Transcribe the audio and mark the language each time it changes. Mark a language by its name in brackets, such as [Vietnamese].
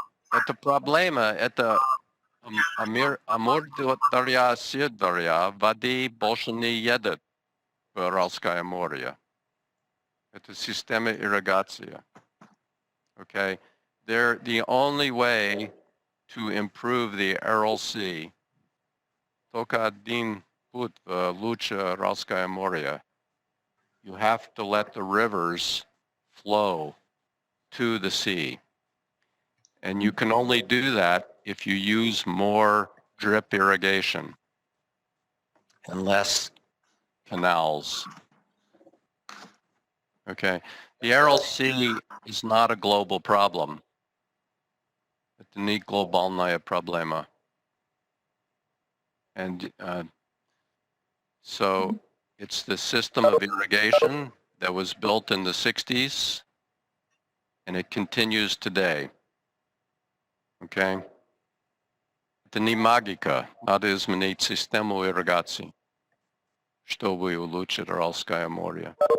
[Russian] Эта проблема, это Амударья, Сырдарья, воды больше не едет в Аральское море. Это система ирригации. [English] Okay, the only way to improve the Aral Sea, [Russian] только один путь лучше Аральское море. [English] You have to let the rivers flow to the sea. And you can only do that if you use more drip irrigation and less canals. Okay, the Aral Sea is not a global problem. [Russian] Это не глобальная проблема. [English] And so it's the system of irrigation that was built in the 60s, and it continues today. [Russian] Okay? Это не магика. Надо изменить систему ирригации, чтобы улучшить Аральское море.